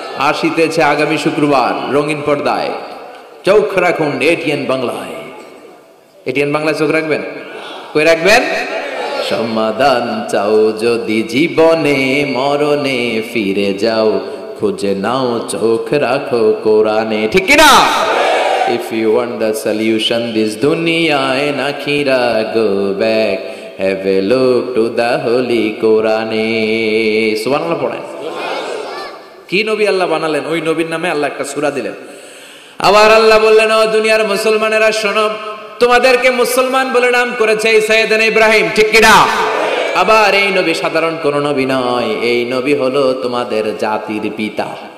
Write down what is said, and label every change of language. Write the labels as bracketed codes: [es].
[bn] আসিতেছে আগামী শুক্রবার রঙিন পর্দায়, চোখ রাখুন এটিএন বাংলায়। এটিএন বাংলায় চোখ রাখবেন? কই রাখবেন? সমাধান চাও যদি জীবনে মরণে, ফিরে যাও খুঁজে নাও চোখ রাখো কোরআনে। ঠিক কি না? [en] If you want the solution this dunya and akhira, go back, have a look to the holy Quran. [bn] সুবহানাল্লাহ পড়েন। কি নবী আল্লাহ বানালেন, ওই নবীর নামে আল্লাহ একটা সূরা দিলেন। আবার আল্লাহ বললেন, ও দুনিয়ার মুসলমানেরা শোনো, তোমাদেরকে মুসলমান বলে নাম করেছে সাইয়েদনা ইব্রাহিম। ঠিক কি না? আবার এই নবী সাধারণ কোন নবী নয়, এই নবী হলো তোমাদের জাতির পিতা।